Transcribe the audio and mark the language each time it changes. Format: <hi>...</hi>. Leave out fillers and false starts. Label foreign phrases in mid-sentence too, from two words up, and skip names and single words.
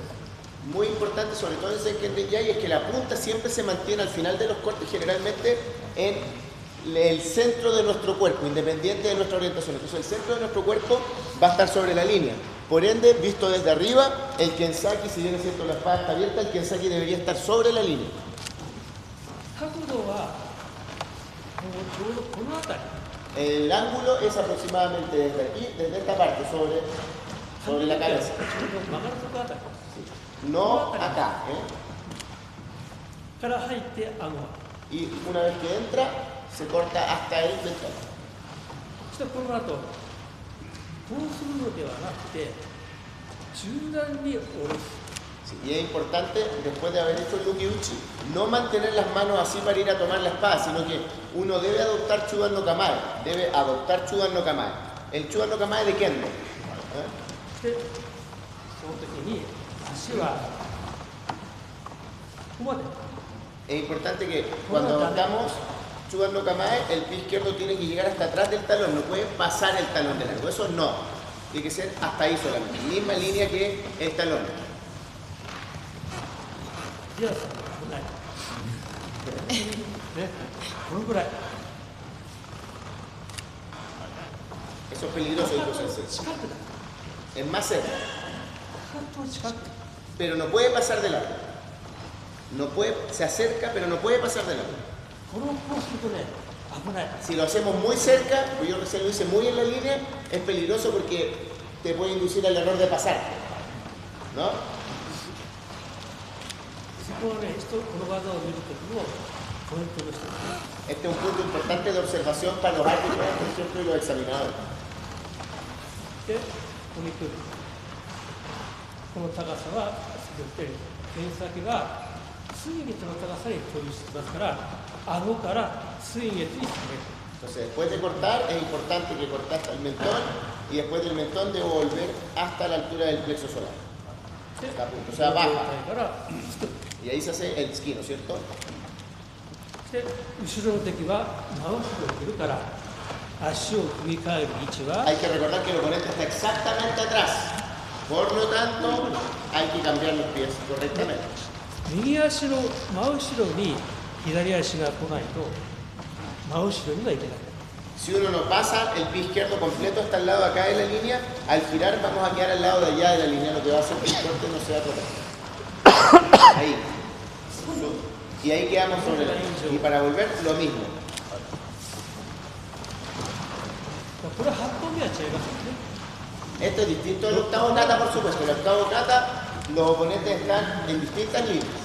<es>Muy importante, sobre todo en Senken Denjai, es que la punta siempre se mantiene al final de los cortes, generalmente en el centro de nuestro cuerpo, independiente de nuestra orientación. Entonces el centro de nuestro cuerpo va a estar sobre la línea. Por ende, visto desde arriba, el kensaki, si viene siendo la espada está abierta, el kensaki debería estar sobre la línea.</es> <ja>角度はもうちょうどこの辺り</ja> <es>El ángulo es aproximadamente desde aquí, desde esta parte, sobre la cabeza.</es> <ja>ちょうど曲がるところあたり</ja> <es>No acá.</es> <ja>から入って顎は</ja> <es>Y una vez que entra, se corta hasta el mentón.</es> <ja>そしてこの後こうするのではなくて中段に下ろす</ja> <es>Sí, y es importante, después de haber hecho el luki uchi, no mantener las manos así para ir a tomar la espada, sino que uno debe adoptar</es> <ja>中段の構え.</ja> <es>Debe adoptar</es> <ja>中段の構え.</ja> <es>El</es> <ja>中段の構え</ja> <es>de Kendo.</es> <ja>でその時に足はここまで</ja> <es>Es importante que cuando adoptamos</es> <ja>中段の構え,</ja> <es>el pie izquierdo tiene que llegar hasta atrás del talón, no puede pasar el talón de largo. Eso no. Tiene que ser hasta ahí solamente. Misma línea que el talón.</es> <ja>いや危ないねこのぐらい</ja> <es>Eso es peligroso, dijo Sensei.</es> <ja>近くだ</ja> <es>Es más cerca.</es> <ja>かかと近く</ja> <es>Pero no puede pasar de largo. No puede, se acerca, pero no puede pasar de largo.</es> <ja>こうするとね危ない</ja> <es>Si lo hacemos muy cerca, pues yo recién lo hice muy en la línea, es peligroso porque te puede inducir al error de pasar. ¿No?</es> <ja>そこはねこの技を見るときのポイントとして</ja> <es>Este es un punto importante de observación para los árbitros, por ejemplo, y los examinadores.</es> <ja>で踏み切るこの高さは先ほど言ったように剣先が水月の高さに飛びしてますから顎から水月に下げる</ja> <es>Entonces, después de cortar, es importante que corte hasta el mentón y después del mentón debo volver hasta la altura del plexo solar.</es> <ja>で</ja> <es>O sea,</es> <ja>この状</ja> <es>baja.</es> <ja>態からつく</ja> <es>Y ahí se hace el esquí, ¿no es cierto?</es> <ja>で後ろの敵は回しているから足を踏み替える位置は</ja> <es>Hay que recordar que el oponente está exactamente atrás. Por lo tanto, hay que cambiar los pies correctamente.</es> <ja>右足の真後ろに左足が来ないと真後ろにはいけない</ja> <es>Si uno no pasa el pie izquierdo completo hasta el lado de acá de la línea, al girar vamos a quedar al lado de allá de la línea, lo que va a hacer que el corte no sea total. Ahí. Y ahí quedamos sobre la línea. Y para volver, lo mismo.</es> <ja>これは8本目は違いますよね</ja> <es>Esto es distinto del octavo kata, por supuesto. En el octavo kata, los oponentes están en distintas líneas.</es>